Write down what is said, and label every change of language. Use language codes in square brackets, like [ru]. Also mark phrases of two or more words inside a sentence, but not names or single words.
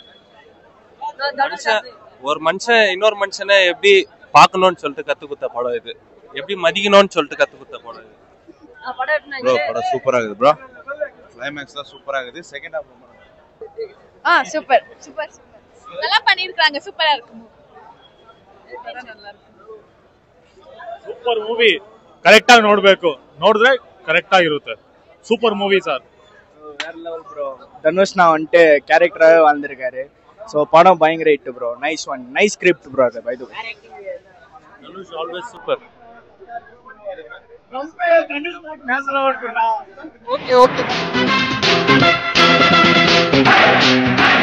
[ta] ஒரு மனுஷன் இன்னொரு மனுஷனை எப்படி பார்க்கணும்னு சொல்லிட்டு கத்து கொடுத்த படம் இது. எப்படி மதிக்கணும்னு சொல்லிட்டு கத்து கொடுத்த படம் இது. படம் சூப்பரா இருக்குது ப்ரோ. கிளைமேக்ஸ் தான் சூப்பரா இருக்குது. [en] second half [ta] சூப்பர் நல்லா பண்ணிருக்காங்க. சூப்பரா இருக்கு. [en] super movie. [kn] ಕರೆಕ್ಟ್ ಆಗಿ ನೋಡ್ಬೇಕು, ನೋಡಿದ್ರೆ ಕರೆಕ್ಟ್ ಆಗಿರುತ್ತೆ. [en] super movie sir. [ta] வேற லெவல் ப்ரோ. தனுஷ்னா வந்துட்டு கேரக்டராகவே வாழ்ந்திருக்காரு. ஸோ படம் பயங்கர ஹிட் ப்ரோ. [en] nice one, nice script bro. [ta] அது [en] by the way Dhanush always super. [ta] ரொம்ப தனுஷ் மேட்ச் ஓகே.